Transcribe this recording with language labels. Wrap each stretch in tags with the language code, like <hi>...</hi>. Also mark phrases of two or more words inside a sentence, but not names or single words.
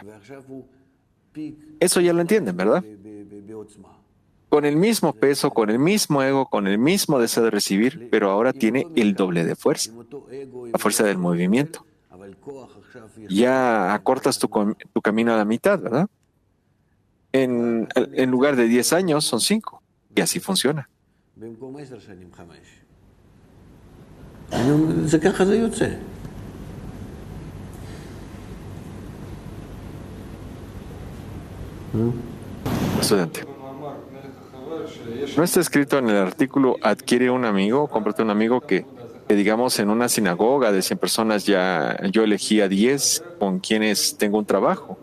<es>Eso ya lo entienden, ¿verdad? Con el mismo peso, con el mismo ego, con el mismo deseo de recibir, pero ahora tiene el doble de fuerza, la fuerza del movimiento. Ya acortas tu camino a la mitad, ¿verdad? en lugar de 10 años son 5. Y así funciona.</es> <he>במקום 10 שנים 5. זה ככה זה יוצא.</he> <es>Estudiante. No está escrito en el artículo adquiere un amigo, cómprate un amigo que digamos en una sinagoga de 100 personas ya yo elegí a 10 con quienes tengo un trabajo.</es>